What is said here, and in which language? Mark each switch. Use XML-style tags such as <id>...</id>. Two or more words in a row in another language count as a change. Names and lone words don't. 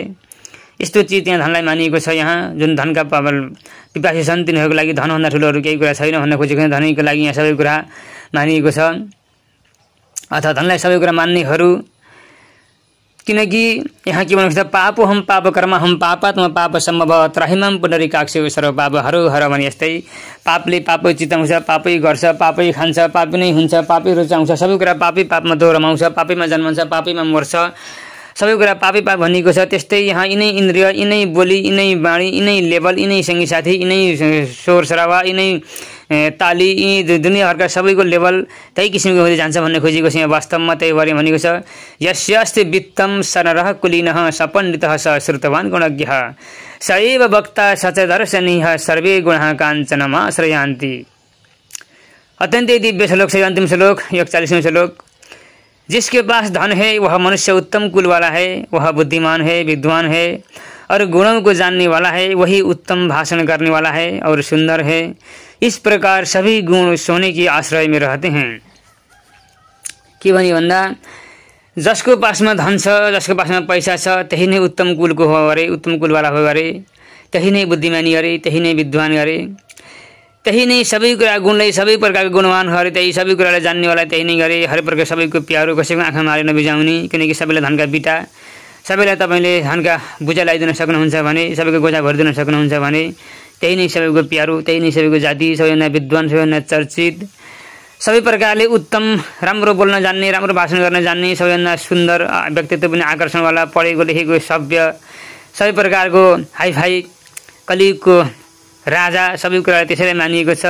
<ne>यस्तो चिज त्यहाँ धनलाई मानिएको छ। यहाँ जुन धनका पिपासी छन् तिनीहरूको लागि धनभन्दा ठुलो अरू केही कुरा छैन भन्न खोजेको छ। धनीको लागि यहाँ सबै कुरा मानिएको छ अथवा धनलाई सबै कुरा मान्नेहरू। किनकि यहाँ के भनेको छ,</ne> <sa>पापो हम पाप कर्म हम पापात्म पाप सम्भव त्राहिमाम पुनरिकाक्षे सर्व पाप हर हर</sa> <ne>भने यस्तै पापले पापै चिताउँछ, पापै गर्छ, पापै खान्छ, पापै नै हुन्छ, पापै रुचाउँछ, सबै कुरा पापै पापमा दोहोऱ्याउँछ, पापैमा जन्मन्छ, पापैमा मर्छ, सबै कुरा पापै पाप भनिएको छ। त्यस्तै यहाँ यिनै इन्द्रिय, यिनै बोली, यिनै बाणी, यिनै लेभल, यिनै सङ्गी साथी, यिनै शोर सरावा, यिनै ताली, यी दुनियाँभरका सबैको लेभल त्यही किसिमको हुँदै जान्छ भन्ने खोजेको छ। यहाँ वास्तवमा त्यही बारे भनेको छ,</ne> <sa>यस्यास्ति वित्तम सररः कुलीनः सपण्डितः स श्रुतवान् गुणज्ञः स एव वक्ता स च दर्शनीयः सर्वे गुणः काञ्चनमाश्रयान्ति।</sa> <hi>अत्यन्तै दिव्य श्लोक है। अंतिम श्लोक 41वां श्लोक। जिसके पास धन है वह मनुष्य उत्तम कुल वाला है, वह बुद्धिमान है, विद्वान है और गुणों को जानने वाला है, वही उत्तम भाषण करने वाला है और सुंदर है। इस प्रकार सभी गुण सोने के आश्रय में रहते हैं।</hi> <ne>के भनी भन्दा जसको पासमा धन छ, जसको पासमा पैसा छ, त्यही नै उत्तम कुलको हो अरे, उत्तम कुलवाला हो अरे, त्यही नै बुद्धिमानी अरे, त्यही नै विद्वान अरे, त्यही नै सबै कुरा गुणलाई सबै प्रकारको गुणवान अरे, त्यही सबै कुरालाई जान्नेवाला त्यही नै गरे। हर प्रकार सबैको प्यारो, कसैको आँखा मारे नबिजाउने। किनकि सबैलाई धनका बिटा, सबैलाई तपाईँले धनका बुझा लगाइदिन सक्नुहुन्छ भने, सबैको गोजा भरिदिन सक्नुहुन्छ भने त्यही नै सबैको प्यारो, त्यही नै सबैको जाति, सबैभन्दा विद्वान, सबैभन्दा चर्चित, सबै प्रकारले उत्तम, राम्रो बोल्न जान्ने, राम्रो भाषण गर्न जान्ने, सबैभन्दा सुन्दर व्यक्तित्व पनि आकर्षणवाला, पढेको लेखेको सभ्य, सबै प्रकारको हाइफाई कलियुगको राजा, सबै कुरा त्यसैलाई मानिएको छ।</ne>